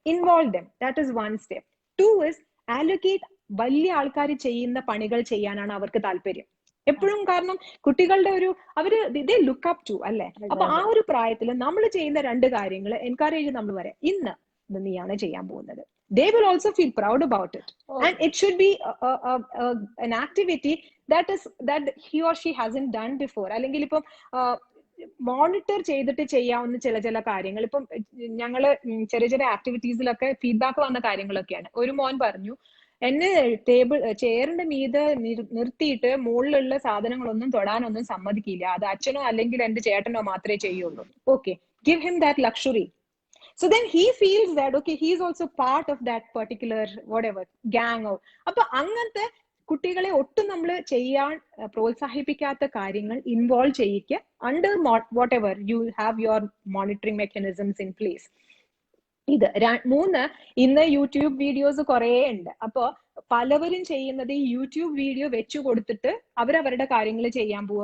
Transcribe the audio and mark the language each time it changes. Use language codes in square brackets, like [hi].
[en] Involve them, that is 1 step. 2 is allocate. [ml] വലിയ ആൾക്കാർ ചെയ്യുന്ന പണികൾ ചെയ്യാനാണ് അവർക്ക് താല്പര്യം എപ്പോഴും. കാരണം കുട്ടികളുടെ [en] they look up to [ml] അല്ലെ. അപ്പൊ ആ ഒരു പ്രായത്തിൽ നമ്മൾ ചെയ്യുന്ന 2 കാര്യങ്ങൾ എൻകറേജ് നമ്മൾ പറയാം, ഇന്ന് നീയാണ് ചെയ്യാൻ പോകുന്നത്. [en] They will also feel proud about it. And it should be an activity that he or she hasn't done before. [ml] അല്ലെങ്കിൽ ഇപ്പം മോണിറ്റർ ചെയ്തിട്ട് ചെയ്യാവുന്ന ചില കാര്യങ്ങൾ. ഇപ്പം ഞങ്ങള് ചെറിയ ആക്ടിവിറ്റീസിലൊക്കെ ഫീഡ്ബാക്ക് വന്ന കാര്യങ്ങളൊക്കെയാണ്. ഒരു മോൻ പറഞ്ഞു, എന്നെ ചെയറിന്റെ മീതെ നിർത്തിയിട്ട് മുകളിലുള്ള സാധനങ്ങളൊന്നും തൊടാനൊന്നും സമ്മതിക്കില്ല. അത് അച്ഛനോ അല്ലെങ്കിൽ എന്റെ ചേട്ടനോ മാത്രമേ ചെയ്യുള്ളൂ. [en] Okay, give him that luxury. So then he feels that okay, he is also part of that particular whatever gang. [ml] അപ്പൊ അങ്ങനത്തെ കുട്ടികളെ ഒട്ടും നമ്മൾ ചെയ്യാൻ പ്രോത്സാഹിപ്പിക്കാത്ത കാര്യങ്ങൾ ഇൻവോൾവ് ചെയ്യിക്കുക. [en] Under whatever you have your monitoring mechanisms in place. [ml] ഇത് 3. ഇന്ന് യൂട്യൂബ് വീഡിയോസ് കുറെ ഉണ്ട്. അപ്പൊ പലവരും ചെയ്യുന്നത് ഈ യൂട്യൂബ് വീഡിയോ വെച്ചു കൊടുത്തിട്ട് അവരവരുടെ കാര്യങ്ങൾ ചെയ്യാൻ പോകും.